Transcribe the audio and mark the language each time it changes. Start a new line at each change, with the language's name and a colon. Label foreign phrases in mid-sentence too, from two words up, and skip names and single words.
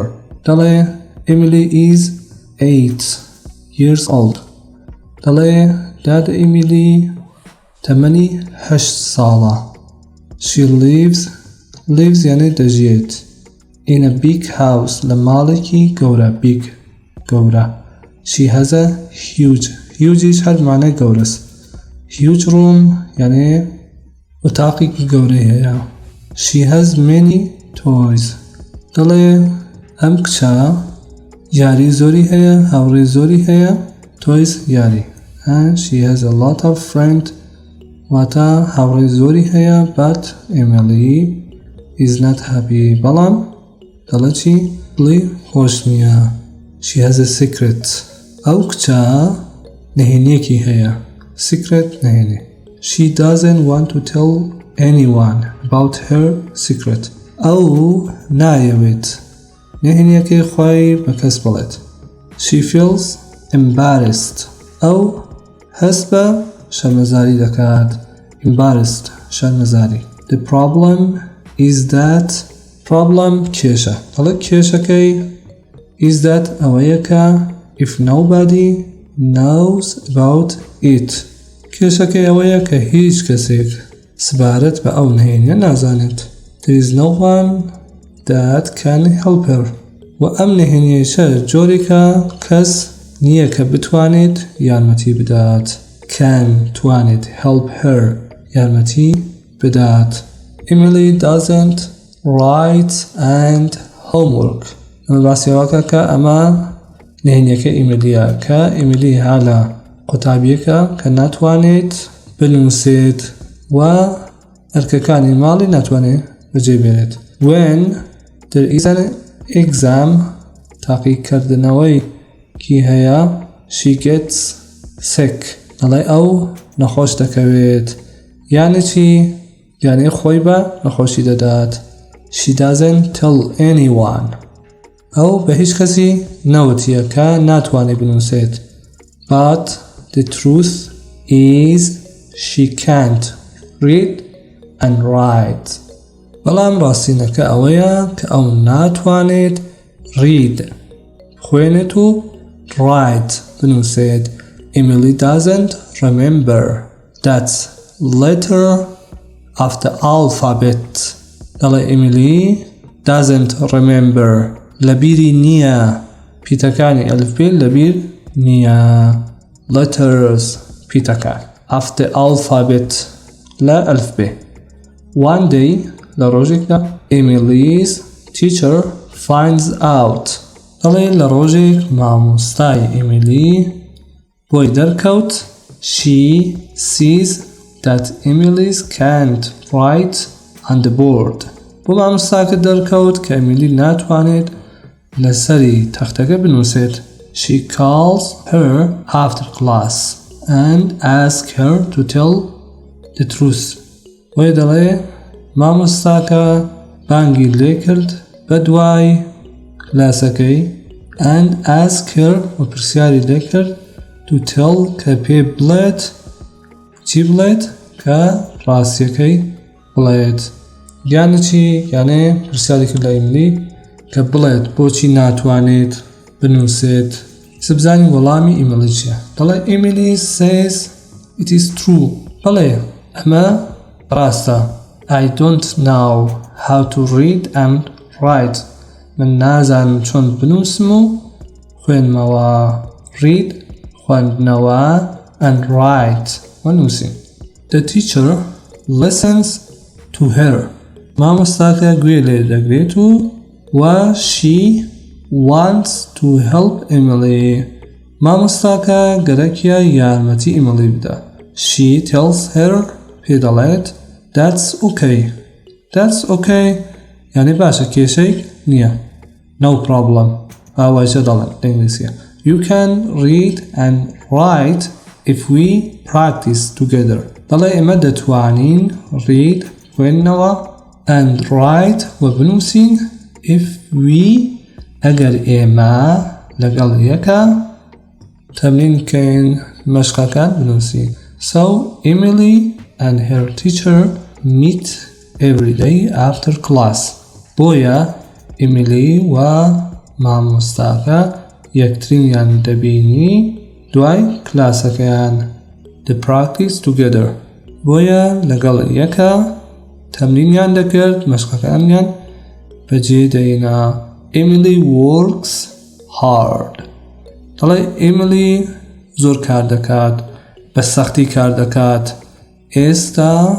English: Emily is 8 years old.
Central Kurdish: Dad Emily 8 ساڵە.
English: She lives
Central Kurdish: يعني دەژیێت
English: in a big house
Central Kurdish: لە ماڵێکی گەورە
English: big گەورە. She has a huge
Central Kurdish: هەر معنای گەورەس.
English: Huge room
Central Kurdish: يعني وتاقێکی گەورەی هەیە.
English: She has many toys.
Central Kurdish: ئەم کچە یاری زۆری هەیە، هاوڕێی زۆری هەیە. Toys یاری.
English: And she has a lot of friends.
Central Kurdish: واتە هاوڕێی زۆری هەیە.
English: But Emily is not happy.
Central Kurdish: بەڵام دەڵێ چی؟ دڵی خۆش نییە.
English: She has a secret.
Central Kurdish: ئەو کچە نهێنیەکی هەیە. Secret نهێنی.
English: She doesn't want to tell anyone about her secret.
Central Kurdish: ئەو نایەوێت نهێنیەکەی خۆی بە کەس بڵێت.
English: She feels embarrassed.
Central Kurdish: ئەو هەست بە شەرمەزاری دەکات. Embarrassed شەرمەزاری.
English: The problem is that کێشە. کێشەکەی is that
Central Kurdish: ئەوەیە کە
English: if nobody knows about it.
Central Kurdish: کێشەکەی ئەوەیە کە هیچ کەسێک سبارەت بە ئەو نهێنیە نازانێت.
English: There is no one that can help her.
Central Kurdish: و ئەم نهێنیەشە جۆرێکە کەس نییە کە بتوانێت یارمەتی بدات.
English: Can توانێت help her
Central Kurdish: یارمەتی بدات.
English: Emily doesn't write and homework.
Central Kurdish: ئەمە باسیەوەکە کە ئەمە نهێنیەکە ئیمیلیە کە ئیمیلی هالە قوتابیەکە کە ناتوانێت بنووسێت و ئەرکەکانی ماڵی ناتوانێت بەجێبێنێت.
English: When there is an exam
Central Kurdish: تاقیکردنەوەی کی هەیە
English: she gets sick.
Central Kurdish: ئەو نەخۆش دەکەوێت. یعنی چی؟ یعنی خۆی بە نەخۆشی دەدات.
English: She doesn't tell anyone.
Central Kurdish: ئەو بە هیچ کەسی نەوتیە کە ناتوانێت بنووسێت.
English: But the truth is she can't read and write.
Central Kurdish: بەڵام ڕاستینەکە ئەوەیە کە ئەو ناتوانێت read خوێنێت و write بنووسێت.
English: Emily doesn't remember that letter of the alphabet. Emily doesn't remember
Central Kurdish: لەبیری نییە. پیتەکانی ئەلفبێ لەبیر نییە.
English: Letters پیتەکان of the alphabet
Central Kurdish: لە ئەلفبێ.
English: One day
Central Kurdish: لە ڕۆژێکدا
English: Emily's teacher finds out.
Central Kurdish: لە ڕۆژێک مامۆستای ئیمیلی بۆی دەرکەوت.
English: She sees that Emily can't write on the board.
Central Kurdish: بۆ مامۆستاکە دەرکەوت کە ئیمیلی ناتوانێت لەسەری تەختەکە بنووسێت.
English: She calls her after class and asks her to tell the truth.
Central Kurdish: بۆی دەڵێ مامۆستاکە بانگی لێ کرد بە دوای کلاسەکەی
English: and asked her
Central Kurdish: و پرسیاری لێ کرد
English: to tell
Central Kurdish: کە پێ بڵێت چی بڵێت کە ڕاستیەکەی بڵێت. یعنی چی؟ یعنی پرسیاری کرد لە ئیمیلی کە بڵێت بۆچی ناتوانێت بنووسێت سبزانی وەڵامی ئیمێلی چیە دەڵێ
English: Emily says it is true
Central Kurdish: بەڵێ ئەمە ڕاستە
English: I don't know how to read and write
Central Kurdish: من نازانم چۆن بنووسم و خوێنمەوە read خوێندنەوە and write ونووسین
English: The teacher listens to her
Central Kurdish: مامۆستاکە گوێ لێ دەگرێت و
English: she wants to help Emily
Central Kurdish: مامۆستاکە گەرەکیە یارمەتی ئیمەلی بدە
English: She tells her
Central Kurdish: پێ دەڵێت
English: That's okay That's okay
Central Kurdish: یعنی باشە کێشەی نییە
English: No problem
Central Kurdish: ئاوایشە دەڵێن لە ئینگلیزیە
English: You can read and write if we practice together
Central Kurdish: دەڵێ ئێمە دەتوانین read خوێندنەوە and write و بنووسین
English: if we
Central Kurdish: ئەگەر ئێمە لەگەڵ یەکە تەمرین بکەین مەشقەکان بنووسین
English: So Emily and her teacher meet every day after class
Central Kurdish: بۆیە ئیمیلی و مامۆستاکە یەکتریان دەبینی دوای کلاسەکەیان
English: They practice together
Central Kurdish: بۆیە لەگەڵ یەکە تەمرینیان دەکرد مەشقەکانیان بەجێ دەینا
English: Emily works hard
Central Kurdish: دەڵێ ئیمیلی زۆر کار دەکات بە سەختی کار دەکات ئێستا